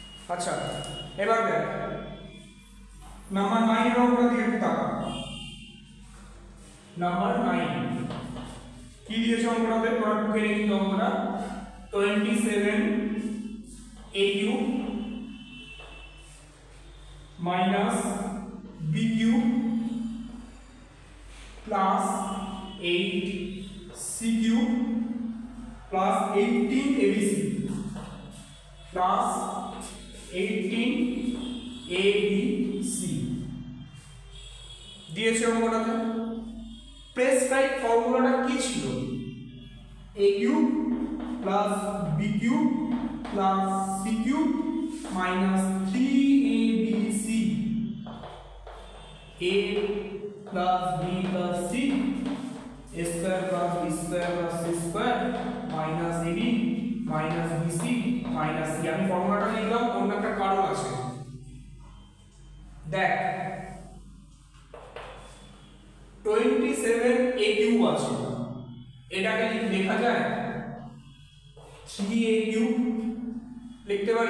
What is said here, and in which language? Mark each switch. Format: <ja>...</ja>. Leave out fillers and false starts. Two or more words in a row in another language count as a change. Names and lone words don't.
<bn>আচ্ছা এবার দেখ নাম্বার 9 এর অঙ্কটা দিয়ে একটু তাকা। নাম্বার 9 কি দিয়েছে অঙ্কটাতে? তোরা টুকে নে কিন্তু অঙ্কটা 27</bn> <en>a cube minus b cube plus 8 c cube plus 18 abc plus 18 abc</en> <bn>দিয়েছে অঙ্কটাতে। প্রেসক্রাইব ফর্মুলাটা কি ছিল?</bn> <en>a cube plus b cube plus c cube minus 3abc a plus b plus c a square plus b square plus c square minus ab minus bc minus c।</en> <bn>আমি ফর্মুলাটা লিখলাম, অন্য একটা কারণ আছে। দেখ 27</bn> <en>a cube</en> <bn>আছে, এটাকে লেখা যায়</bn> <en>3a cube</en> <bn>লিখতে পারি।</bn>